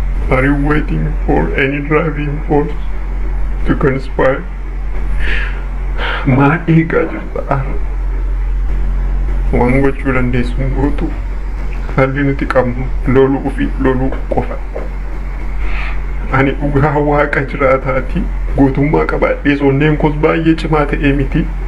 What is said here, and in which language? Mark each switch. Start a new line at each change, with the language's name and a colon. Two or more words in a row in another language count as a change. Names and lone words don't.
English: Are you waiting for any driving force to conspire?
Oromo: Maal eegaa jirta? Waan gochuu dandeessu hin gootu. Haalli nuti qabnu loluu fi loluu qofa. Ani dhugaa Waaqa jiraataati. Gootummaa qabaadhee sonneen koos baay'ee cimaa ta'ee miti.